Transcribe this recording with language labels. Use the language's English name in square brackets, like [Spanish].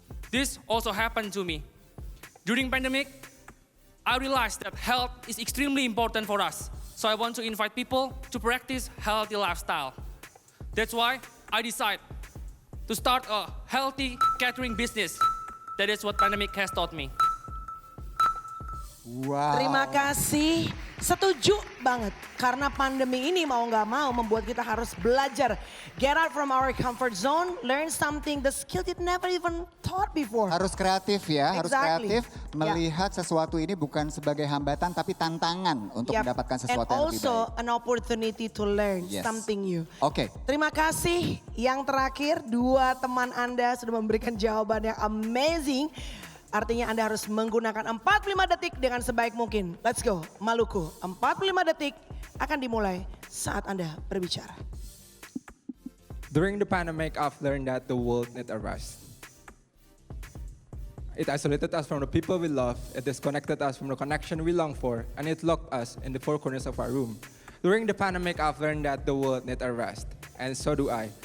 [English] This also happened to me. During pandemic, I realized that health is extremely important for us. So I want to invite people to practice healthy lifestyle. That's why I decided to start a healthy catering business. That is what pandemic has taught me. Wow. [Indonesian] Terima kasih. Setuju banget. Karena pandemi ini mau nggak mau membuat kita harus belajar. [English] Get out from our comfort zone. Learn something, the skill you never even thought before. [Indonesian] Harus kreatif ya, harus [English] Exactly. [Indonesian] kreatif. Melihat sesuatu ini bukan sebagai hambatan tapi tantangan untuk mendapatkan sesuatu yang lebih baik. [English] And also an opportunity to learn something new. [Indonesian] Oke. Terima kasih. Yang terakhir, dua teman Anda sudah memberikan jawaban yang amazing. Artinya Anda harus menggunakan 45 detik dengan sebaik mungkin. [English] Let's go, [Indonesian] Maluku. 45 detik akan dimulai saat Anda berbicara. [English] During the pandemic, I've learned that the world needs a rest. It isolated us from the people we love, it disconnected us from the connection we long for, and it locked us in the four corners of our room. During the pandemic, I've learned that the world needs a rest, and so do I.